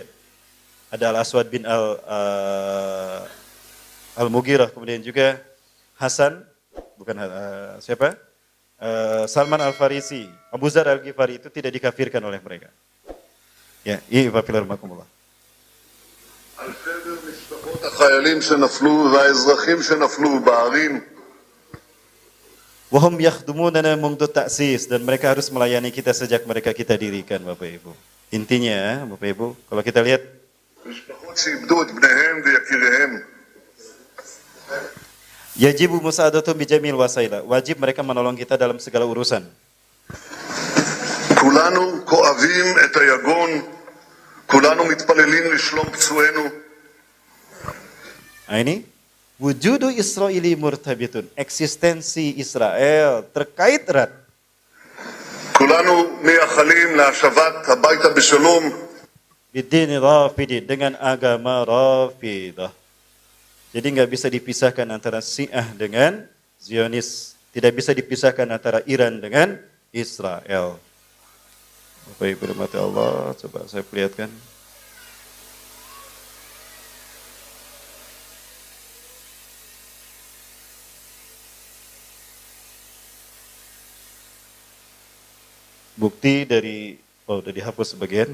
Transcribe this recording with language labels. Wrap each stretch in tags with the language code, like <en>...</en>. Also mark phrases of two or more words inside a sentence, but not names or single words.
<id>Ada Al-Aswad bin Al-Mughirah, kemudian juga Hasan, bukan siapa? Salman Al-Farisi, Abu Zar Al-Ghifari itu tidak dikafirkan oleh mereka. Ya, ini Bismillahirrahmanirrahim.</id> <he>על חדר משפחות החיילים שנפלו והאזרחים שנפלו בערים.</he> <ar>وهم يخدموننا منذ تأسيس,</ar> <id>dan mereka harus melayani kita sejak mereka kita dirikan Bapak Ibu. Intinya Bapak Ibu, kalau kita lihat</id> <he>משפחות שאיבדו את בניהם ויקיריהם.</he> <ar>يجب مساعدة بجميع الوسائل,</ar> <id>wajib mereka menolong kita dalam segala urusan.</id> <he>כולנו כואבים את היגון, כולנו מתפללים לשלום פצועינו.</he> <id>Nah ini</id> <ar>وجود إسرائيلي مرتبط,</ar> <id>eksistensi Israel terkait erat.</id> <he>כולנו מייחלים להשבת הביתה בשלום.</he> <ar>بدين رافضي,</ar> <id>dengan agama Rafidah. Jadi nggak bisa dipisahkan antara Syiah dengan Zionis. Tidak bisa dipisahkan antara Iran dengan Israel. Bapak Ibu rahmati Allah, coba saya perlihatkan. Bukti dari, oh udah dihapus sebagian.</id>